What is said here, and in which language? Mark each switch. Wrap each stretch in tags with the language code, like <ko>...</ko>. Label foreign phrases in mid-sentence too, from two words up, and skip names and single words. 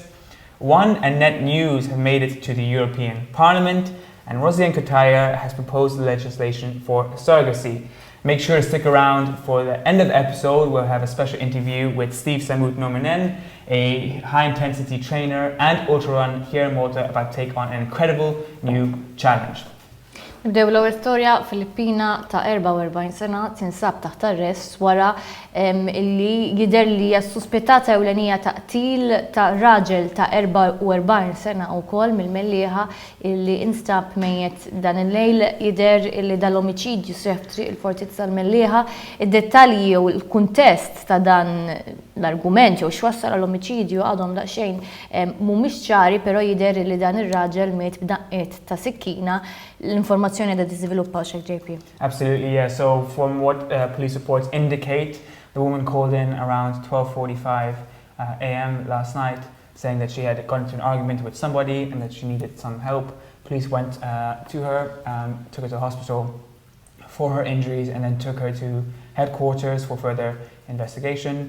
<en>One and Net News have made it to the European Parliament, and ROSIANNE CUTAJAR has proposed legislation for surrogacy. Make sure to stick around for the end of the episode. We'll have a special interview with Sammut Nurminen, a high-intensity trainer and ultra-run here in Malta, about to take on an incredible new challenge.</en> <mt>Nibdew l-ewwel storja Filippina ta' 44 sena tinsab taħt arrest wara illi jidher li hija suspettata ewlenija ta' qtil ta' raġel ta' 44 sena wkoll mill-Mellieħa illi instab mejjed dan il-lejl jidher illi dal-omiċidju seħħ f'triq il-Fortizza l-Mellieħa. Id-dettalji jew il-kuntest ta' dan l-argument jew x'wassal għall-omiċidju għadhom daqsxejn mhumiex ċari, però jidher li dan ir-raġel miet b'daqqiet ta' sikkina.</mt> <en>L-informazzjoni that is developed by JP. Absolutely, yeah. So from what police reports indicate, the woman called in around 12:45 a.m. last night, saying that she had got into an argument with somebody and that she needed some help. Police went to her, took her to the hospital for her injuries, and then took her to headquarters for further investigation.</en>